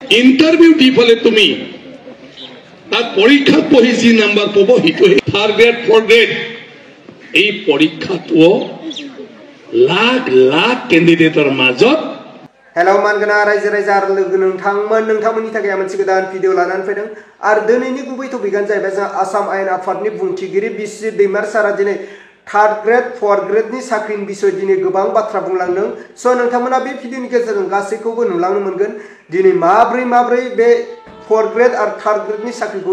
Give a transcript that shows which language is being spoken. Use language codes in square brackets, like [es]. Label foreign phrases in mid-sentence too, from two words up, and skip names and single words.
[as] ইন্টারভিউ দি ফলে তুমি তার পরীক্ষা পঢ়ি যি নাম্বার পাব সেইটো 3rd গ্রেড 4th গ্রেড এই পরীক্ষাটো লাখ লাখ ক্যান্ডিডেটৰ মাজত [brx] हेलो मानगोना रायजो राजा आरो लोगो नोंथांमोननि थाखाय मोनसे गोदान भिडिअ लानानै फैदों आरो दिनैनि गुबै टपिकआनो जाहैबाय जों आसाम आयेन आफादनि बुंथिगिरि बिश्री दैमार सारा दिनै 3rd ग्रेड 4th ग्रेडनि साख्रिनि बिसय दिनै गोबां बाथ्रा बुंलांदों स' नोंथांमोना बे भिडिअनि गेजेरजों गासैखौबो नुलांनो मोनगोन दिनै माब्रै बे 4th ग्रेड आरो 3rd ग्रेडनि साख्रिखौ